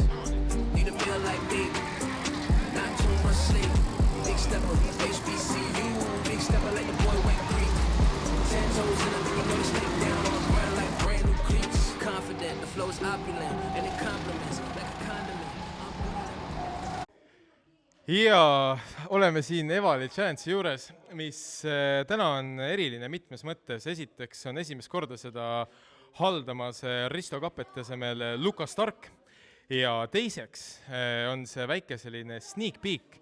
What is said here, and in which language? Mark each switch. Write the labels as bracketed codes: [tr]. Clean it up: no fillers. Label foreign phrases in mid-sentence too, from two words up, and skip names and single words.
[en] Need a meal like me, not too much sleep. Big stepper, HBCU. Big stepper like the boy Wayne Creek. 10 toes in a you know they stay down on the ground like brand new cleats. Confident, the flow is opulent, and it compliments like a condiment. [et] Ja oleme siin Evali Chance'i juures, mis täna on eriline mitmes mõttes. Esiteks on esimest korda seda haldamas Risto Kappet tasemel Luka Stark ja teiseks on see väike selline [en] sneak peek.